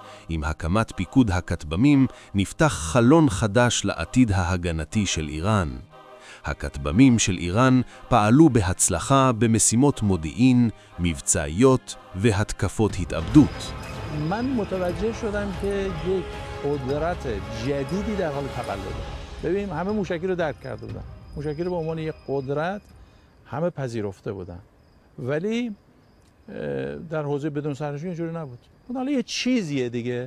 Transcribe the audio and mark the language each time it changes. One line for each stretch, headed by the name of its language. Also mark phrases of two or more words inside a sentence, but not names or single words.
Hebrew: עם הקמת פיקוד הכטב"מים נפתח חלון חדש לעתיד ההגנתי של איראן. הכטב"מים של איראן פעלו בהצלחה במשימות מודיעין, מבצעיות והתקפות התאבדות.
Persian: من متوجه شدم که یک قدرت جدیدی در حال تولده. ببین همه موشکی رو درک کرده بودن. موشکی رو به عنوان یک قدرت همه پذیرفته بودن. ولی در حوزه بدون سرنشین اینجوری نبود. اون حالا یه چیزیه دیگه.